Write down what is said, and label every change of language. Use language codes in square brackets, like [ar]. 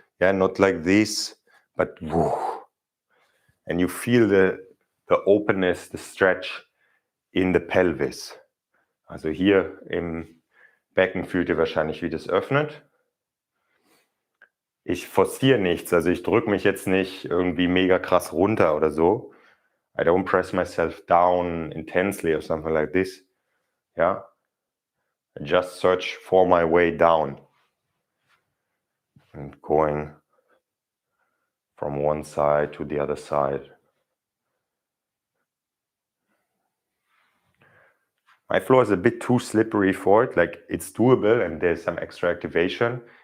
[en] Yeah, not like this, but and you feel the openness, the stretch in the pelvis. [de] Also hier im Becken fühlt ihr wahrscheinlich, wie das öffnet. Ich forciere nichts, also ich drücke mich jetzt nicht irgendwie mega krass runter oder so. [en] I don't press myself down intensely or something like this. Yeah, I just search for my way down and going from one side to the other side. My floor is a bit too slippery for it. Like, it's doable and there's some extra activation.